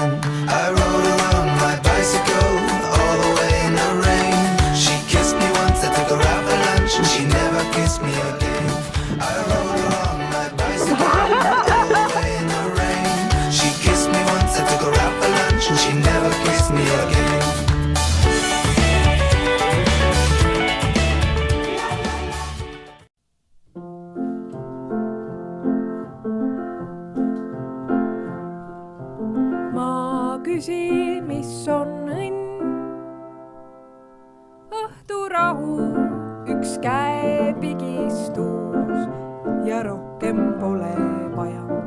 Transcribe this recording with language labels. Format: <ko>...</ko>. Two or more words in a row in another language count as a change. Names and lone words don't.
<en>I rode her on my bicycle all the way in the rain. She kissed me once, I took her out for lunch, and she never kissed me again. I rode her on my bicycle all the way in the rain. She kissed me once, I took her out for lunch, and she never kissed me again.</en> <et>Ma küsin, mis on õnn, õhturahu, üks käe pigistus ja rohkem pole vaja.</et>